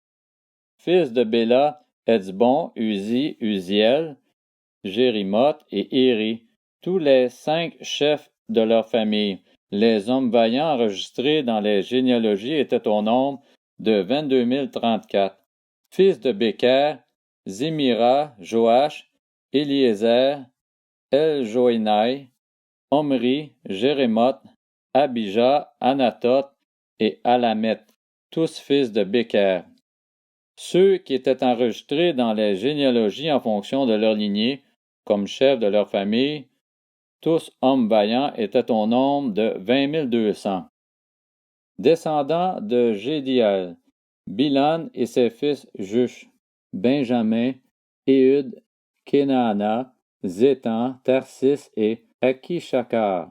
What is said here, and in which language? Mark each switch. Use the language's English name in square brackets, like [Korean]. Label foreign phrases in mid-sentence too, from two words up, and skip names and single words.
[French] Fils de Béla, Etzbon, Uzi, Uziel, Jérimoth et Éri, tous les 5 chefs de leur famille. Les hommes vaillants enregistrés dans les généalogies étaient au nombre de 22 034. Fils de Béker, Zimira, Joash, Eliezer, Eljoénaï, Omri, Jérémoth, Abijah, Anatoth et Alameth, tous fils de Béker. Ceux qui étaient enregistrés dans les généalogies en fonction de leur lignée, comme chefs de leur famille, tous hommes vaillants, étaient au nombre de 20 200. Descendants de Jédiel, Bilan et ses fils Jush, Benjamin, Éhud, Kenaana, Zétan, Tarsis et Akishakar.